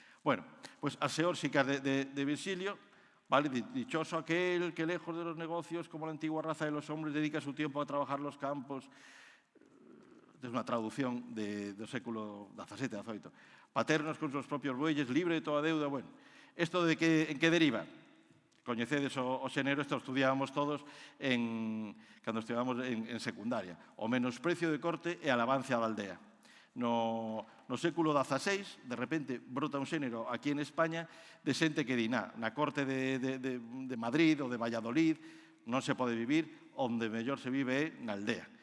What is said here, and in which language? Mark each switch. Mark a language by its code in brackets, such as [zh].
[es] Bueno, [gl] pois as xeórsicas de Virgilio, vale, [es] dichoso aquel que lejos de los negocios, como la antigua raza de los hombres, dedica su tiempo a trabajar los campos. [gl] Es unha traducción do século XVII, XVIII. [es] Paternos con sus propios bueyes, libre de toda deuda. [gl] Bueno, isto en que deriva? Coñecedes o xénero, isto estudiábamos todos cando estudiábamos en secundaria. O menosprecio de corte e alabanza da aldea. No século XVI, de repente, brota un xénero aquí en España de xente que di, na corte de Madrid ou de Valladolid non se pode vivir, onde mellor se vive é na aldea.